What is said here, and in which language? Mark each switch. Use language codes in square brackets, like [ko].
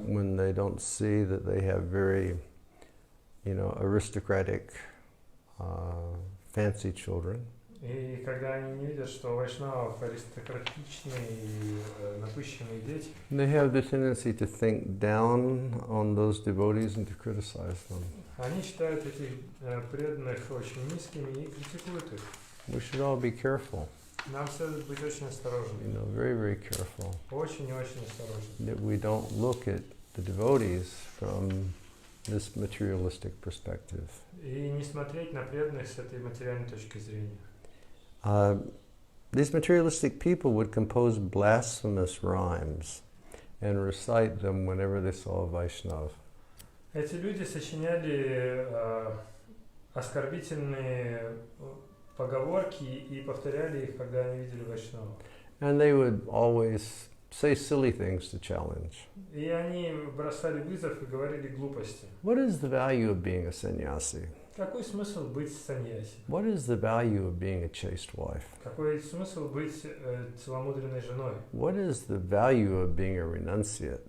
[en] when they don't see that they have very, aristocratic, fancy children, [ru] и когда они не видят, что у вайшнавов аристократичные и напыщенные дети, [en] they have the tendency to think down on those devotees and to criticize them. [ru] они считают этих преданных очень низкими и критикуют их. [en] We should all be careful, [ru] Нам следует быть очень осторожными. [en] very, very careful, [ru] Очень и очень осторожными. [en] that we don't look at the devotees from this materialistic perspective. [ru] И не смотреть на преданных с этой материальной точки зрения. [en] These materialistic people would compose blasphemous rhymes and recite them whenever they saw a Vaishnava. [ru] Эти люди сочиняли оскорбительные поговорки и повторяли их, когда они видели вайшнавов. [en] And they would always say silly things to challenge. [ru] И они бросали вызов и говорили глупости. [en] What is the value of being a sannyasi? [ru] Какой смысл быть саньяси? [en] What is the value of being a chaste wife? [ru] Какой смысл быть целомудренной женой? [en] What is the value of being a renunciate?